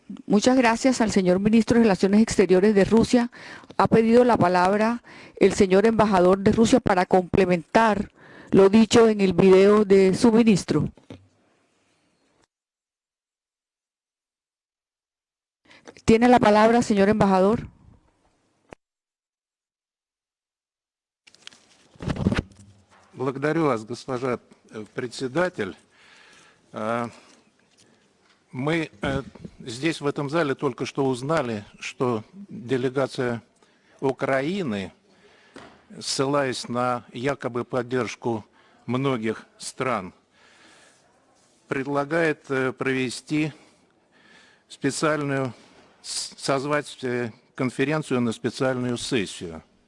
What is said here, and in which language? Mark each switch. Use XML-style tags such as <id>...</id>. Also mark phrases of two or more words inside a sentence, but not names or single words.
<es>Muchas gracias al señor ministro de Relaciones Exteriores de Rusia. Ha pedido la palabra el señor embajador de Rusia para complementar lo dicho en el video de su ministro. Tiene la palabra, señor embajador.</es> <ru>Благодарю вас, госпожа председатель. Мы здесь, в этом зале, только что узнали, что делегация Украины, ссылаясь на якобы поддержку многих стран, предлагает провести созвать конференцию на специальную сессию.</ru>